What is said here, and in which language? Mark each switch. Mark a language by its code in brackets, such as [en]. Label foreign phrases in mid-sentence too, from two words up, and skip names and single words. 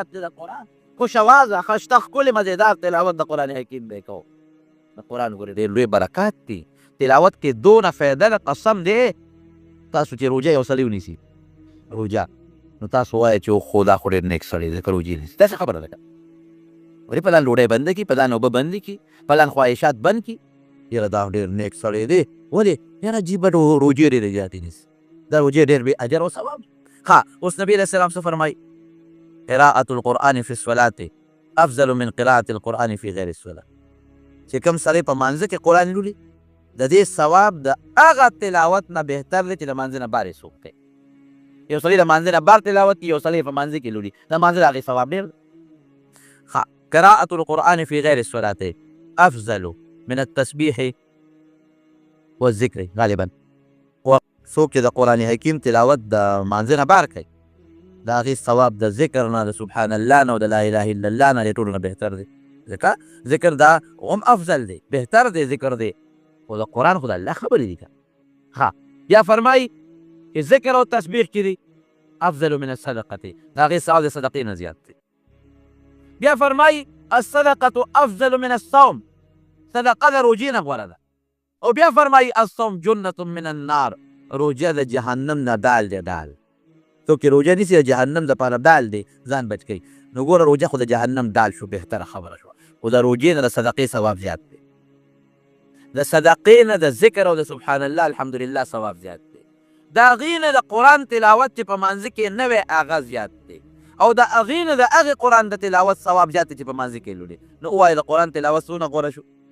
[ps] دی د قرآن خوش اوازه خشته ښکلې مزېدار تلاوت د قرآن حکیم دی کوو د قرآن ګورې ډېر لوی برکات دي تلاوت کې دونه فایده ده قسم دی تاسو چې روژه یو سړی ونیسي روژه نو تاسو وایئ چې خو دا خو ډېر نیک سړی دی که روژې نیسي داسې خبره ده ولې پلان ډوډۍ بنده کړي پلان اوبه بندې کړي پلان خواهشات بند کړي یاره دا ډېر نیک سړی دی ولې یاره عجیبه روژې ډېرې زیاتې نیسي دا روژې ډېر بې اجر او ثواب ها اوس نبي [ar] علیه السلام [ps] څه فرمایي [ar] قراءة القرآن في الصلاة افضل من قراءة القرآن في غیر الصلاة [ps] چې کوم سړی په مانځه کې قرآن لولي د دې ثواب د هغه تلاوت نه بهتر دی چې د مانځه نه بارې څوک کوي یو سړی د مانځه نه بار تلاوت کوي یو سړی په مانځه کې لولي د مانځه د هغې ثواب ډېر ها [ar] قراءة القرآن في غیر الصلاة افضل من التسبيح [ps] والذکر غالبا څوک چې د قرآن حکیم تلاوت د مانځه نه بار کوي د هغې ثواب د ذکر نه د [ar] سبحان الله [ps] نه او د [ar] لا اله الا الله [ps] نه د ټولو نه بهتر دی ځکه ذکر دا هم افضل دی بهتر دی ذکر دی خو د قرآن خو د الله خبرې دي که ها بیا فرمایي چې ذکر او تسبیح چې دی [ar] افضل من الصدقة [ps] د هغې ثواب د صدقې نه زیات دی بیا فرمایي [ar] الصدقة افضل من الصوم [ps] صدقه د روژې نه غوره ده او بیا فرمایي [ar] الصوم جنة من النار [ps] روژه د جهنم نه دال دی دال څوک چې روژه نیسي د جهنم دپاره دال دی ځان بچ کوي نو ګوره روژه خو د جهنم دال شو بهتره خبره شوه خو د روژې نه د صدقې ثواب زیات دی د صدقې نه د ذکر او د [ar] سبحان الله الحمدلله [ps] ثواب زیات دی د هغې نه د قرآن تلاوت چې په مانځه کې نه وی هغه زیات دی او د هغې نه د هغې قرآن د تلاوت ثواب زیات دی چې په مانځه کې لولي نو ووایه د قرآن تلاوت څونه غوره شو